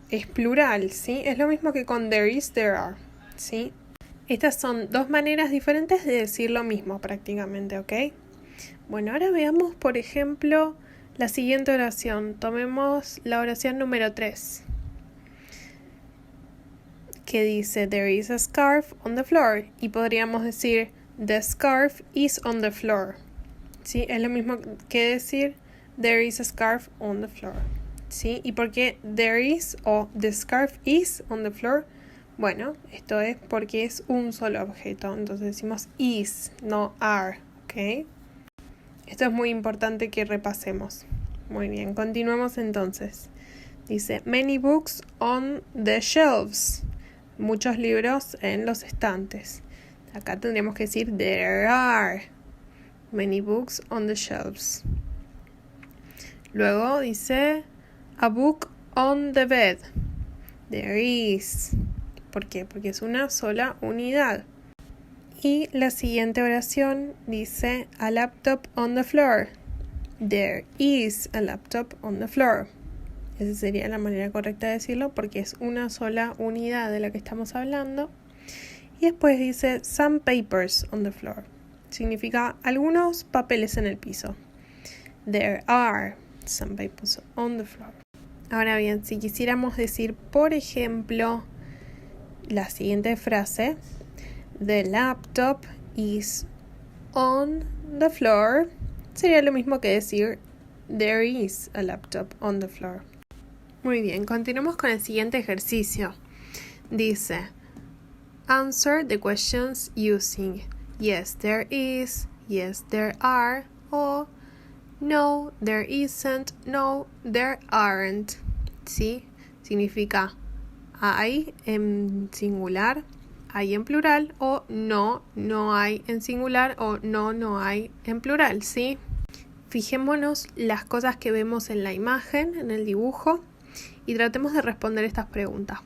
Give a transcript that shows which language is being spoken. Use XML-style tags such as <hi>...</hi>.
<es>Es plural, ¿sí? Es lo mismo que con</es> <en>there is, there are,</en> <es>¿sí? Estas son 2 maneras diferentes de decir lo mismo prácticamente, ¿ok? Bueno, ahora veamos, por ejemplo, la siguiente oración. Tomemos la oración número 3. Que dice,</es> <en>there is a scarf on the floor.</en> <es>Y podríamos decir,</es> <en>the scarf is on the floor.</en> <es>¿Sí? Es lo mismo que decir,</es> <en>there is a scarf on the floor.</en> <es>¿Sí? ¿Y por qué</es> <en>there is o the scarf is on the floor?</en> <es>Bueno, esto es porque es un solo objeto. Entonces decimos is, no are. ¿Ok? Esto es muy importante que repasemos. Muy bien, continuemos entonces. Dice,</es> <en>many books on the shelves.</en> <es>Muchos libros en los estantes. Acá tendríamos que decir</es> <en>there are many books on the shelves.</en> <es>Luego dice</es> <en>a book on the bed. There is.</en> <es>¿Por qué? Porque es una sola unidad. Y la siguiente oración dice</es> <en>a laptop on the floor. There is a laptop on the floor.</en> <es>Esa sería la manera correcta de decirlo porque es una sola unidad de la que estamos hablando. Y después dice</es> <en>some papers on the floor.</en> <es>Significa algunos papeles en el piso.</es> <en>There are some papers on the floor.</en> <es>Ahora bien, si quisiéramos decir, por ejemplo, la siguiente frase,</es> <en>the laptop is on the floor,</en> <es>sería lo mismo que decir,</es> <en>there is a laptop on the floor.</en> <es>Muy bien, continuamos con el siguiente ejercicio. Dice,</es> <en>answer the questions using yes, there is, yes, there are, o no, there isn't, no, there aren't.</en> <es>¿Sí? Significa hay en singular, hay en plural, o no, no hay en singular, o no, no hay en plural, ¿sí? Fijémonos las cosas que vemos en la imagen, en el dibujo, y tratemos de responder estas preguntas.</es>